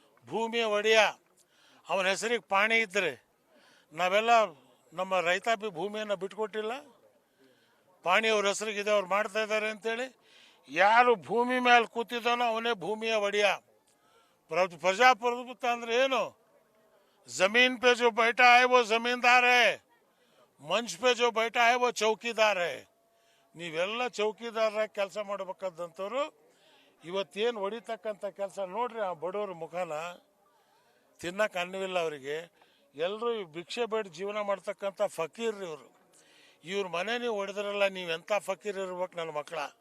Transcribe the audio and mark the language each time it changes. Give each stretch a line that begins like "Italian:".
Kannada: ಭೂಮಿಯ ಒಡೆಯ ಅವನ ಹೆಸರಿಗೆ ಪಾಣಿ ಇದ್ದರೆ ನಾವೆಲ್ಲ ನಮ್ಮ ರೈತಾಪಿ ಭೂಮಿಯನ್ನು ಬಿಟ್ಕೊಟ್ಟಿಲ್ಲ. ಪಾಣಿ ಅವ್ರ ಹೆಸರಿಗಿದೆ, ಅವ್ರು ಮಾಡ್ತಾ ಇದ್ದಾರೆ ಅಂತೇಳಿ. ಯಾರು ಭೂಮಿ ಮೇಲೆ ಕೂತಿದ್ದಾನೋ ಅವನೇ ಭೂಮಿಯ ಒಡೆಯ. ಪ್ರಜಾಪ್ರಭುತ್ವ ಅಂದ್ರೆ ಏನು?
Hindi: जमीन पे जो बैठा है वो जमींदार है, मंच पे जो बैठा है वो चौकीदार है.
Kannada: ನೀವೆಲ್ಲ ಚೌಕಿದಾರರಾಗಿ ಕೆಲಸ ಮಾಡಬೇಕಾದಂಥವ್ರು ಇವತ್ತೇನು ಹೊಡಿತಕ್ಕಂಥ ಕೆಲಸ ನೋಡ್ರಿ. ಆ ಬಡವ್ರ ಮುಖಾನ ತಿನ್ನಕ್ಕೆ ಅನ್ನವಿಲ್ಲ ಅವರಿಗೆ. ಎಲ್ಲರೂ ಭಿಕ್ಷೆ ಬೇಡ ಜೀವನ ಮಾಡ್ತಕ್ಕಂಥ ಫಕೀರ್ ಇವರು. ಇವ್ರ ಮನೆ ನೀವು ಹೊಡೆದ್ರಲ್ಲ, ನೀವೆಂಥ ಫಕೀರ್ ಇರ್ಬೇಕು ನನ್ನ ಮಕ್ಕಳ.